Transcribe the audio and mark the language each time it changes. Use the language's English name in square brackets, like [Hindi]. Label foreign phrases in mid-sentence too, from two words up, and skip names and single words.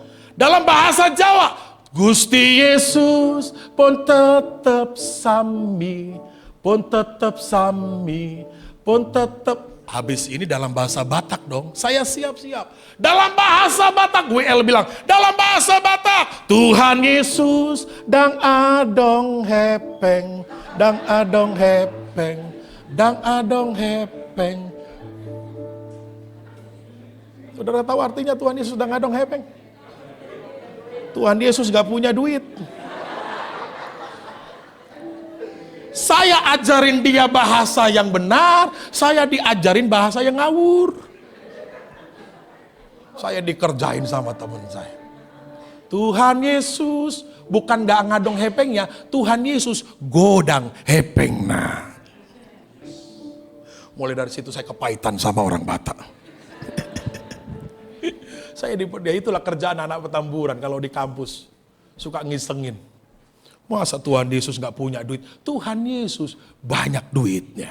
[Indonesian] Dalam bahasa Jawa. [Javanese] Gusti Yesus pun tetap sami. Pun tetap sami. Pun tetap. [Indonesian] Habis ini dalam bahasa Batak dong. Saya siap-siap. Dalam bahasa Batak. WL bilang. Dalam bahasa Batak. Tuhan Yesus. [Batak Toba] Dang adong hepeng. Dang adong hepeng. Dang adong hepeng. [Indonesian] Saudara tahu artinya Tuhan Yesus [Batak Toba] dang adong hepeng? [Indonesian] Tuhan Yesus gak punya duit. Saya ajarin dia bahasa yang benar, saya diajarin bahasa yang ngawur. Saya dikerjain sama teman saya. Tuhan Yesus, bukan gak ngadong hepengnya, Tuhan Yesus [Batak Toba] godang hepeng. [Indonesian] Nah, mulai dari situ saya kepahitan sama orang Batak. Dia itulah kerjaan anak Petamburan kalau di kampus. Suka ngisengin. Masa Tuhan Yesus gak punya duit? Tuhan Yesus banyak duitnya.